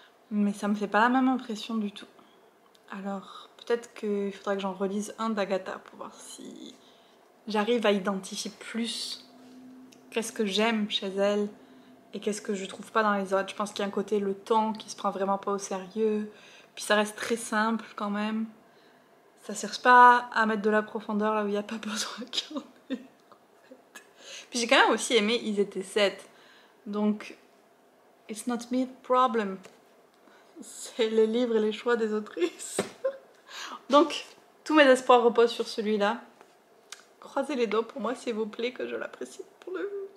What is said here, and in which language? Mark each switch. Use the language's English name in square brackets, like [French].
[French] Mais ça me fait pas la même impression du tout. Alors, peut-être qu'il faudrait que j'en relise un d'Agatha pour voir si j'arrive à identifier plus qu'est-ce que j'aime chez elle et qu'est-ce que je trouve pas dans les autres. Je pense qu'il y a un côté le ton qui se prend vraiment pas au sérieux. Puis ça reste très simple quand même. Ça cherche pas à mettre de la profondeur là où il n'y a pas besoin qu'il y en ait. Puis j'ai quand même aussi aimé Ils étaient 7. Donc, [English] it's not me the problem. [French] C'est les livres et les choix des autrices. Donc, tous mes espoirs reposent sur celui-là. Croisez les doigts pour moi s'il vous plaît que je l'apprécie pour le...